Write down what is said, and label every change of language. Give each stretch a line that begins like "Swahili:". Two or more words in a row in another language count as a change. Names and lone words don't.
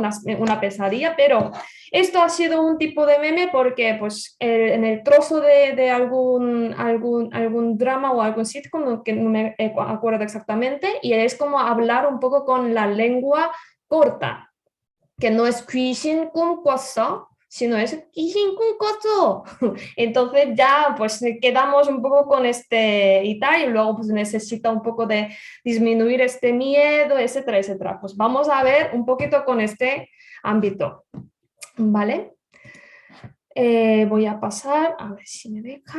Spanish: Una pesadilla, pero esto ha sido un tipo de meme porque pues en el trozo de algún drama o algún sitcom, que no me acuerdo exactamente, y es como hablar un poco con la lengua corta, que no es
Korean: 귀신 꿈꿨어,
Spanish: sino es
Korean: 귀신 꿈꿨어.
Spanish: Entonces ya pues quedamos un poco con este y tal, y luego pues necesita un poco de disminuir este miedo, etcétera, etcétera. Pues vamos a ver un poquito con este ámbito, ¿vale? Voy a pasar, a ver si me deja.